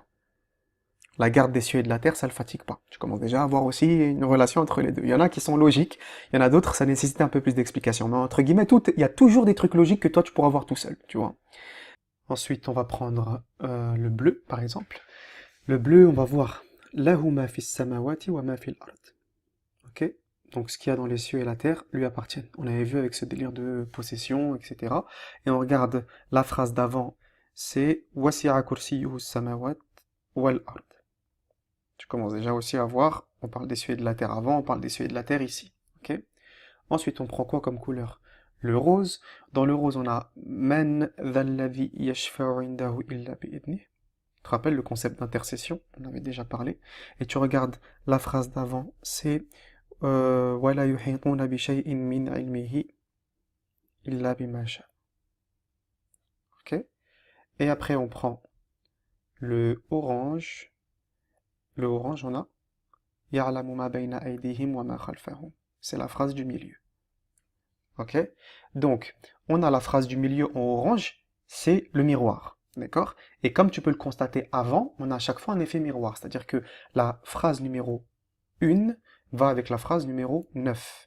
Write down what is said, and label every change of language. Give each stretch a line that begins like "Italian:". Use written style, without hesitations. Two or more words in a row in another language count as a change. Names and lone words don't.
French: La garde des cieux et de la terre, ça ne le fatigue pas. Tu commences déjà à avoir aussi une relation entre les deux. Il y en a qui sont logiques, il y en a d'autres, ça nécessite un peu plus d'explication. Mais entre guillemets, il y a toujours des trucs logiques que toi, tu pourras voir tout seul, tu vois. Ensuite, on va prendre le bleu, par exemple. Le bleu, on va voir «
Arabic: له ما في السماوات وما في الأرض ».
French: Ok? Donc, ce qu'il y a dans les cieux et la terre lui appartiennent. On avait vu avec ce délire de possession, etc. Et on regarde la phrase d'avant, c'est «
Arabic: وسع كرسيه السماوات والأرض ».
French: Tu commences déjà aussi à voir, on parle des cieux et de la terre avant, on parle des cieux et de la terre ici. Ok? Ensuite, on prend quoi comme couleur? Le rose. Dans le rose, on a
Arabic: من ذا الذي يشفع عنده إلا بإذنه.
French: Tu te rappelles le concept d'intercession? On avait déjà parlé. Et tu regardes la phrase d'avant, c'est
Arabic: ولا يحيطون بشيء من علمه إلا بما شاء.
French: Ok? Et après, on prend le orange. Le orange, on a
Arabic: يعلم ما بين أيديهم وما خلفهم.
French: C'est la phrase du milieu. Ok? Donc, on a la phrase du milieu en orange, c'est le miroir. D'accord? Et comme tu peux le constater avant, on a à chaque fois un effet miroir. C'est-à-dire que la phrase numéro 1 va avec la phrase numéro 9.